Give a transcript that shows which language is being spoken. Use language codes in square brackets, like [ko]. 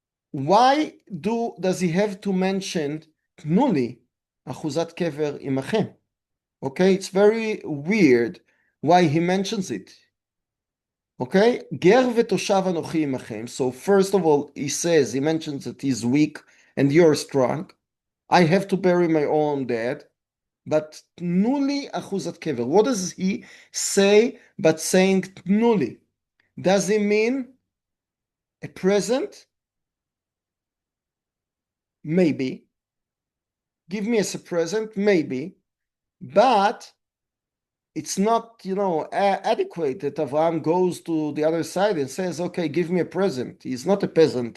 [en] Why does he have to mention [he] תנו לי אחוזת קבר עמכם? [en] Okay? It's very weird why he mentions it. Okay? [he] גר ותושב אנוכי עמכם. [en] So first of all, he mentions that he's weak and you're strong. I have to bury my own dead. But [he] תנו לי אחוזת קבר. [en] What does he say but saying [he] תנו לי? [en] Does he mean a present? Maybe. Give me as a present? Maybe. But it's not, adequate that Avraham goes to the other side and says, okay, give me a present. He's not a peasant.